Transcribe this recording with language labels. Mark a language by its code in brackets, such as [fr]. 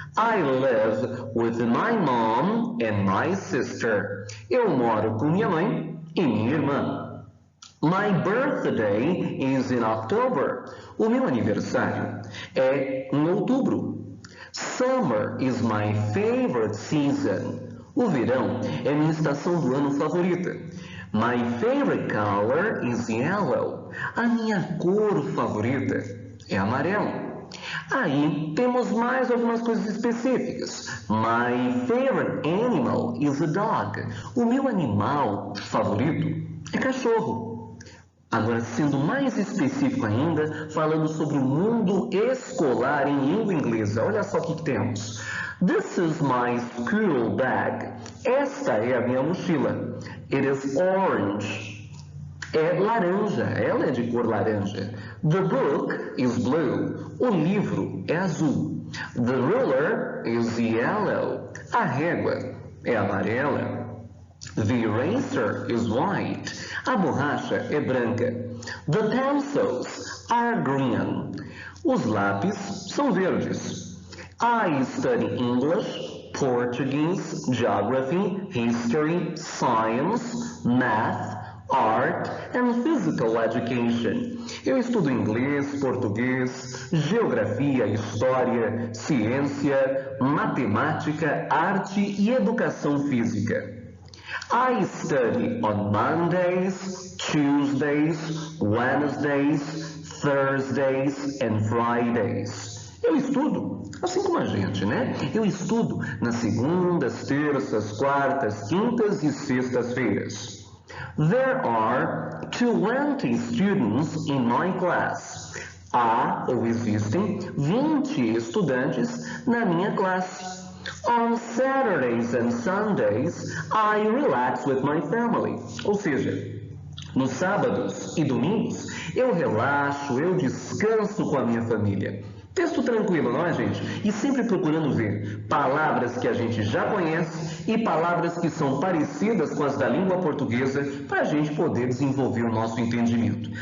[en] I live with my mom and my sister. [pt] Eu moro com minha mãe e minha irmã. [en] My birthday is in October. [pt] O meu aniversário é em outubro. [en] Summer is my favorite season. [pt] O verão é minha estação do ano favorita. [en] My favorite color is yellow. [pt] A minha cor favorita é amarelo. Aí temos mais algumas coisas específicas. [en] My favorite animal is a dog. [pt] O meu animal favorito é cachorro. Agora, sendo mais específico ainda, falando sobre o mundo escolar em língua inglesa, olha só o que temos. [en] This is my school bag. [pt] Esta é a minha mochila. [en] It is orange. [pt] É laranja, ela é de cor laranja. [en] The book is blue. [pt] O livro é azul. [en] The ruler is yellow. [pt] A régua é amarela. [en] The eraser is white. [pt] A borracha é branca. [en] The pencils are green. [pt] Os lápis são verdes. [en] I study English, Portuguese, Geography, History, Science, Math, Art and Physical Education. [pt] Eu estudo inglês, português, geografia, história, ciência, matemática, arte e educação física. [en] I study on Mondays, Tuesdays, Wednesdays, Thursdays and Fridays. [pt] Eu estudo, assim como a gente, né? Eu estudo nas segundas, terças, quartas, quintas e sextas-feiras. [en] There are 20 students in my class. [pt] Há ou existem 20 estudantes na minha classe. [en] On Saturdays and Sundays, I relax with my family. [pt] Ou seja, nos sábados e domingos, eu relaxo, eu descanso com a minha família. Texto tranquilo, não é, gente? E sempre procurando ver palavras que a gente já conhece e palavras que são parecidas com as da língua portuguesa para a gente poder desenvolver o nosso entendimento.